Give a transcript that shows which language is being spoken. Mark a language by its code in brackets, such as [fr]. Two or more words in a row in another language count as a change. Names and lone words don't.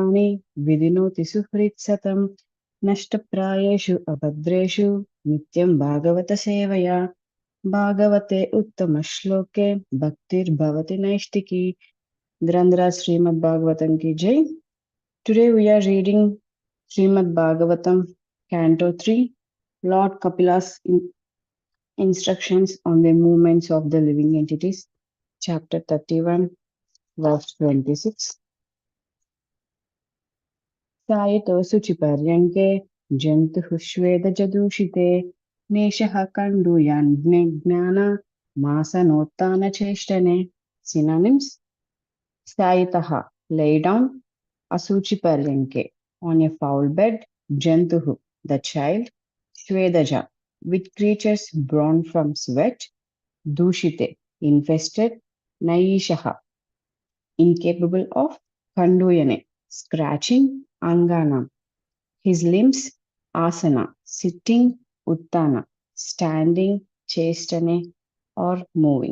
[sa] कर्माणि विधिनोति सुहृत्सतं नष्टप्रायेषु अभद्रेषु नित्यं भागवतसेवया भागवते उत्तमश्लोके भक्तिर्भवति नैष्टिकी. [hi] ग्रन्धर श्रीमद् भागवतम् की जय. [en] Today we are reading Srimad Bhagavatam, Canto 3, Lord Kapila's instructions on the movements of the living entities, Chapter 31, verse 26. [sa] शयितो शुचिपर्यङ्के जन्तुः श्वेद जदूषिते नेशः कण्डूयन ङ्गान मासनोत्तान चेष्टने. [en] Synonyms: Sayitaha, lay down, [sa] असुचि पर्यङ्के, [en] on a foul bed, Jantuhu, the child, Shvedaja, with creatures born from sweat, Dushite, infested, Naishaha, incapable of, Kanduyane, scratching, Angana, his limbs, Asana, sitting, Uttana, standing, Chestane, or moving.